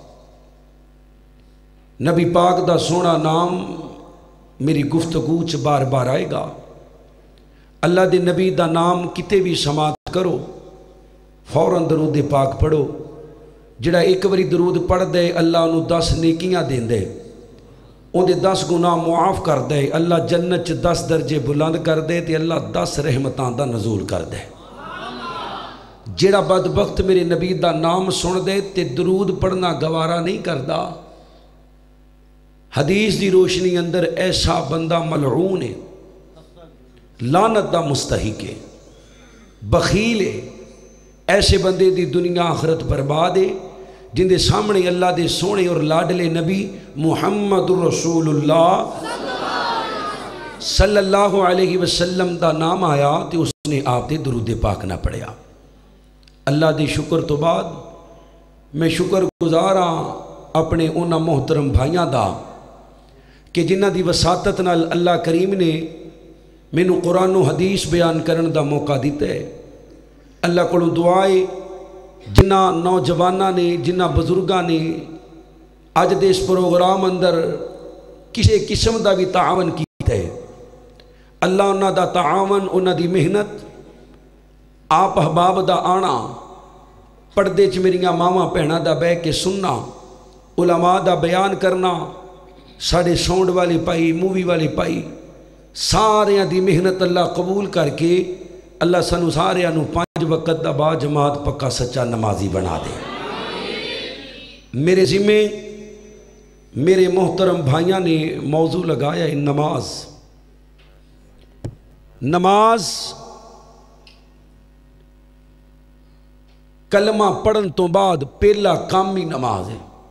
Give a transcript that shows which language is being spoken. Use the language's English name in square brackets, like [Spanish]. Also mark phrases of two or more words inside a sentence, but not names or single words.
[Punjabi] نبی پاک دا سونا نام میری گفتگو چ بار بار آئے گا اللہ دے نبی دا نام کتے بھی سماعت کرو فوراً درود پاک پڑھو جڑا ایک باری درود پڑھ دے اللہ انہوں 10 نیکیاں دین دے ان دے 10 گناہ معاف کر دے اللہ جنت چ 10 درجے بلند کر دے تے اللہ 10 رحمتان دا نزول کر دے جڑا بدبخت میرے نبی دا نام سن دے تے درود پڑھنا گوارا نہیں کردا حدیث دی روشنی اندر ایسا بندہ ملعون ہے لعنت دا مستحق ہے بخیل ہے ایسے بندے دی دنیا آخرت برباد ہے جن دے سامنے اللہ دے سونے اور لاڈلے نبی محمد رسول اللہ [Arabic] صلی اللہ علیہ وسلم [Punjabi] دا نام آیا تے اس نے آپ دے درود پاک نہ پڑھیا اللہ دے شکر تو بعد میں شکر گزارا اپنے انہاں محترم بھائیاں دا کہ جنہ دی وساطت نال اللہ کریم نے مینوں قرآن و حدیث بیان کرن دا موقع دیتا ہے اللہ کو دعائے جنہ نوجوانہ نے جنہ بزرگاں نے آج دے اس پروگرام اندر کسی قسم دا بھی تعاون کیتا ہے اللہ انہاں دا تعاون انہاں دی محنت آپ احباب دا آنا پردے چ میریاں ماواں بھیناں دا بہ کے سننا علماء دا بیان کرنا ساڑے ساؤنڈ والی پائی مووی والی پائی ساریاں دی محنت اللہ قبول کر کے اللہ سانو ساریاں نو 5 وقت دا با جماعت پکا سچا نمازی بنا دے میرے ذمے میرے محترم بھائیاں نے موضوع لگایا ہے نماز کلمہ پڑھن تو بعد پہلا کام ہی نماز ہے